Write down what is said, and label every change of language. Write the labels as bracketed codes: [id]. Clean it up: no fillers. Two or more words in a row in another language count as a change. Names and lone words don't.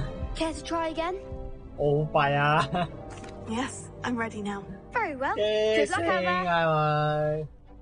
[en] Care to try again? [yue] 我好弊啊。 [en] Yes, I'm ready now. Very well. 嘅 Good 聲 luck out there. [yue] 係咪？